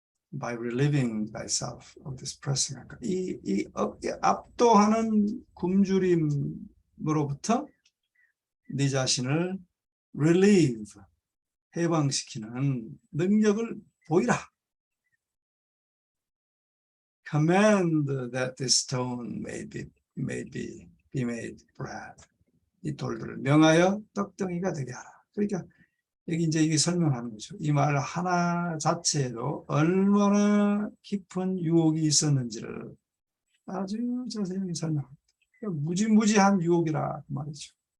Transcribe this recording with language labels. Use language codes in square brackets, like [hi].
[en] By relieving thyself of this pressing hunger. [ko] 이 압도하는 굶주림으로부터 네 자신을 relieve, 해방시키는 능력을 보이라. [en] Command that this stone may be made bread. [ko] 이 돌들을 명하여 떡덩이가 되게 하라. 그러니까 여기 이제 이게 설명하는 거죠. 이 말 하나 자체에도 얼마나 깊은 유혹이 있었는지를 아주 자세히 설명합니다. 무지무지한 유혹이라 그 말이죠.